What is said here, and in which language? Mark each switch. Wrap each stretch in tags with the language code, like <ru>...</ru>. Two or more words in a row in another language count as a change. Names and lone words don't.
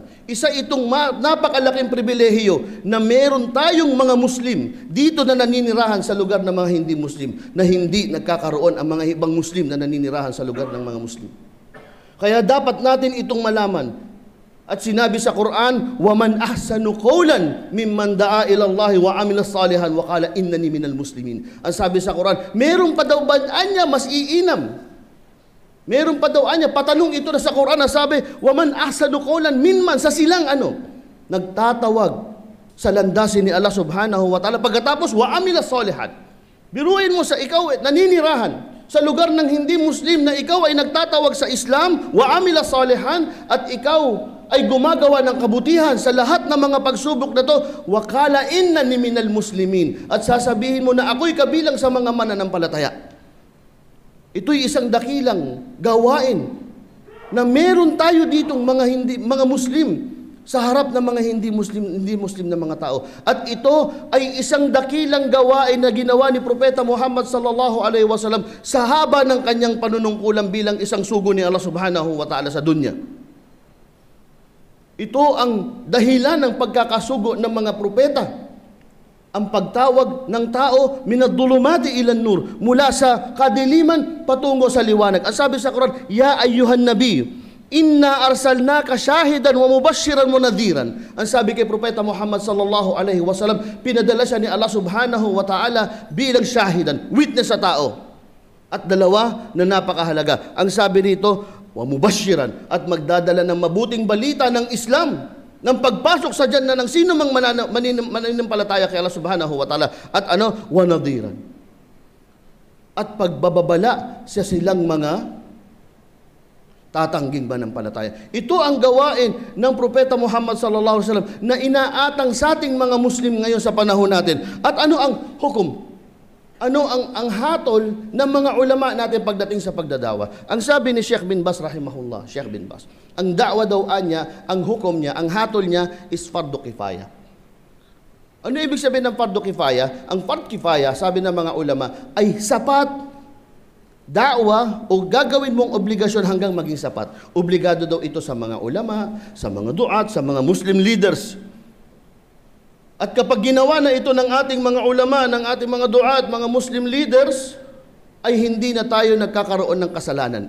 <tl>Isa itong napakalaking pribilehiyo na meron tayong mga Muslim dito na naninirahan sa lugar ng mga hindi Muslim, na hindi nagkakaroon ang mga ibang Muslim na naninirahan sa lugar ng mga Muslim. Kaya dapat natin itong malaman. At sinabi sa Quran,</tl> <ar>وَمَنْ أَحْسَنُ قَوْلًا مِمَّنْ دَعَا إِلَى اللَّهِ وَعَمِلَ صَالِحًا وَقَالَ إِنَّنِي مِنَ الْمُسْلِمِينَ.</ar> <tl>Ang sabi sa Quran, meron pa daw ba niya mas iinam? Meron pa daw niya, patanong ito na sa Quran na sabi,</tl> <ar>وَمَنْ أَحْسَنُ قَوْلًا مِمَّنْ,</ar> <tl>sa silang nagtatawag sa landasin ni Allah</tl> <ar>سبحانه وتعالى. Pagkatapos, وَعَمِلَ صَالِحًا.</ar> <tl>Biruin mo sa ikaw naninirahan sa lugar ng hindi Muslim na ikaw ay nagtatawag sa Islam,</tl> <ar>وَعَمِلَ صَالِحًا,</ar> <tl>at ikaw ay gumagawa ng kabutihan sa lahat ng mga pagsubok na to,</tl> <ar>وَقَالَ إِنَّنِي مِنَ الْمُسْلِمِينَ,</ar> <tl>at sasabihin mo na ako'y kabilang sa mga mananampalataya. Ito'y isang dakilang gawain na meron tayo ditong mga Muslim sa harap ng mga hindi Muslim na mga tao. At ito ay isang dakilang gawain na ginawa ni Propeta Muhammad</tl> <ar>صلى الله عليه وسلم</ar> <tl>sa haba ng kanyang panunungkulan bilang isang sugo ni Allah</tl> <ar>سبحانه وتعالى</ar> <tl>sa dunya. Ito ang dahilan ng pagkakasugo ng mga propeta. Ang pagtawag ng tao</tl> <ar>من الظلمات إلى النور,</ar> <tl>mula sa kadiliman patungo sa liwanag. Ang sabi sa Quran,</tl> <ar>يا أيها النبي إنا أرسلناك شاهدا ومبشرا ونذيرا.</ar> <tl>Ang sabi kay Propeta Muhammad</tl> <ar>صلى الله عليه وسلم,</ar> <tl>pinadala siya ni Allah</tl> <ar>سبحانه وتعالى</ar> <tl>bilang shahidan, witness sa tao. At dalawa na napakahalaga. Ang sabi rito,</tl> <ar>ومبشرا,</ar> <tl>at magdadala ng mabuting balita ng Islam, ng pagpasok sa dyan na ng sino mang mananampalataya kay Allah</tl> <ar>سبحانه وتعالى,</ar> <tl>at</tl> <ar>ونذيرا,</ar> <tl>at pagbababala sa silang mga tatangging manampalataya. Ito ang gawain ng Propeta Muhammad</tl> <ar>صلى الله عليه وسلم</ar> <tl>na inaatang sa ating mga Muslim ngayon sa panahon natin. At ano ang hukom? Ano ang hatol ng mga ulama natin pagdating sa pagdadawa? Ang sabi ni Sheikh bin Baz rahimahullah, Sheikh bin Baz, ang da'wa daw niya, ang hukom niya, ang hatol niya is</tl> <ar>فرض كفاية.</ar> <tl>Ano ibig sabihin ng</tl> <ar>فرض كفاية?</ar> <tl>Ang</tl> <ar>فرض كفاية,</ar> <tl>sabi ng mga ulama, ay sapat da'wa o gagawin mong obligasyon hanggang maging sapat. Obligado daw ito sa mga ulama, sa mga duat, sa mga</tl> <en>Muslim leaders.</en> <tl>At kapag ginawa na ito ng ating mga ulama, ng ating mga duat, mga</tl> <en>Muslim leaders,</en> <tl>ay hindi na tayo nagkakaroon ng kasalanan.</tl>